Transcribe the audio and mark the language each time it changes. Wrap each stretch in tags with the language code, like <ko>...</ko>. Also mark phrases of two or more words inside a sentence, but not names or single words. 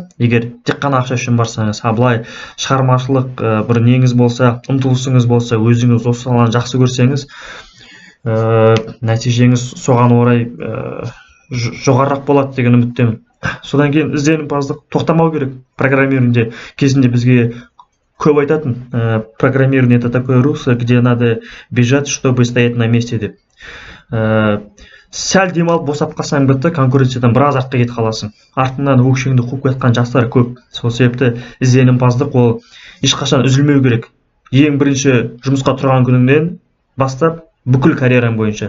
<kk>Егер тек қана ақша үшін барсаңыз, былай шығармашылық бір неңіз болса, ұмтылысыңыз болса, өзіңіз осы саланы жақсы көрсеңіз, нәтижеңіз соған орай жоғарырақ болады деген үміттемін. Содан кейін ізденімпаздық тоқтамау керек. Программированиеде кезінде бізге көп айтатын,</kk> <ru>программирование это такое русло, где надо бежать, чтобы стоять на месте деп.</ru> <kk>Сәл демалып босап қалсаң бітті, конкуренциядан біраз артқа кетіп қаласың. Артыңнан өкшеңді қуып кеткен жастар көп. Сол себепті ізденімпаздық ол ешқашан үзілмеу керек. Ең бірінші жұмысқа тұрған күніңнен бастап бүкіл карьераң бойынша.</kk>